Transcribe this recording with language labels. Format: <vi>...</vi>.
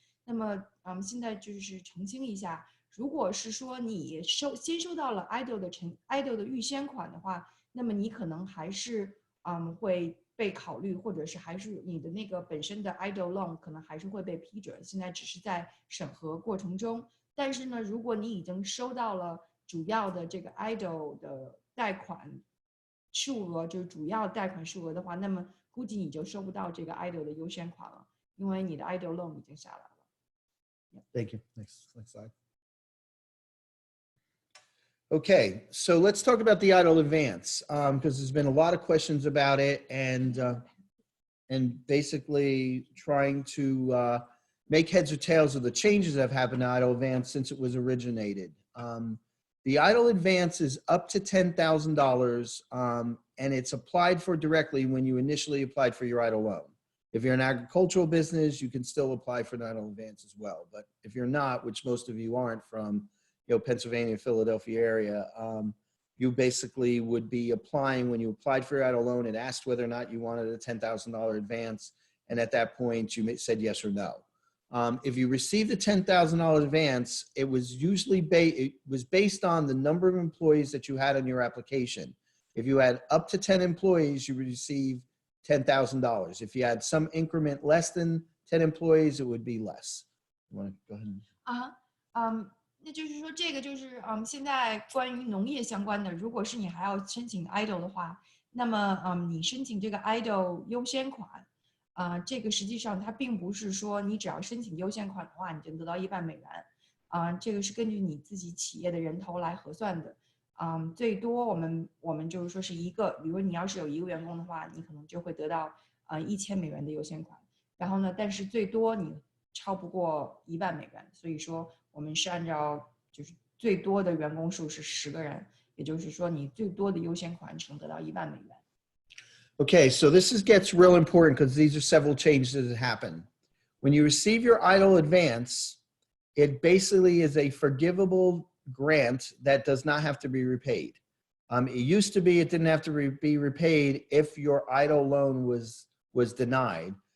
<zh>那么，现在就是澄清一下。如果是说你先收到了 EIDL 的预先款的话，那么你可能还是会被考虑，或者是还是你的那个本身的 EIDL loan 可能还是会被批准，现在只是在审核过程中。但是呢，如果你已经收到了主要的这个 EIDL 的贷款数额，就是主要贷款数额的话，那么估计你就收不到这个 EIDL 的优先款了，因为你的 EIDL loan 已经下来了。</zh> <en>Thank you. Next slide. Okay, so let's talk about the EIDL advance because there's been a lot of questions about it and basically trying to make heads or tails of the changes that have happened to EIDL advance since it was originated. The EIDL advance is up to $10,000 and it's applied for directly when you initially applied for your EIDL loan. If you're an agricultural business, you can still apply for an EIDL advance as well. But if you're not, which most of you aren't from Pennsylvania, Philadelphia area, you basically would be applying when you applied for your EIDL loan and asked whether or not you wanted a $10,000 advance. And at that point, you said yes or no. If you received a $10,000 advance, it was usually based on the number of employees that you had on your application. If you had up to 10 employees, you would receive $10,000. If you had some increment less than 10 employees, it would be less. You want to go ahead?</en> <zh>那就是说，这个就是现在关于农业相关的，如果是你还要申请 EIDL 的话，那么你申请这个 EIDL 优先款，这个实际上它并不是说你只要申请优先款的话，你就能得到$100，这个是根据你自己企业的人头来核算的，最多我们就是说是一个，比如你要是有1个员工的话，你可能就会得到$1000的优先款，然后呢，但是最多你超不过$10,000，所以说我们是按照就是最多的员工数是10个人，也就是说你最多的优先款只能得到$10,000。</zh> <en>Okay, so this gets real important because these are several changes that happen. When you receive your EIDL advance, it basically is a forgivable grant that does not have to be repaid. It used to be it didn't have to be repaid if your EIDL loan was denied.</en>